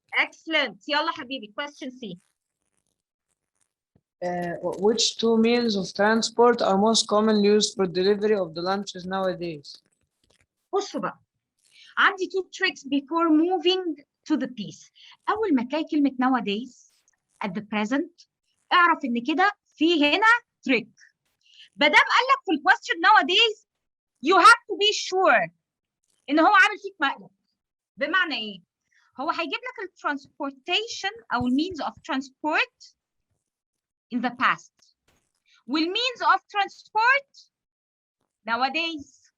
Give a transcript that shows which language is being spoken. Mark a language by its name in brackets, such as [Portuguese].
[English] Excellent. [Arabic] يلا حبيبي. [English] Question C. Which two means of transport are most commonly used for delivery of the lunches nowadays? [Arabic] بصوا بقى. عندي [English] two tricks before moving to the piece. [Arabic] أول ما تلاقي كلمة nowadays [English] at the present, [Arabic] اعرف إن كده في هنا trick. بدام قال لك في الquestion nowadays, [English] you have to be sure [Arabic] إن هو عامل فيك مقلب. بمعنى إيه؟ هو هيجيب لك transportation أو [English] means of transport in the past. والmeans of transport nowadays.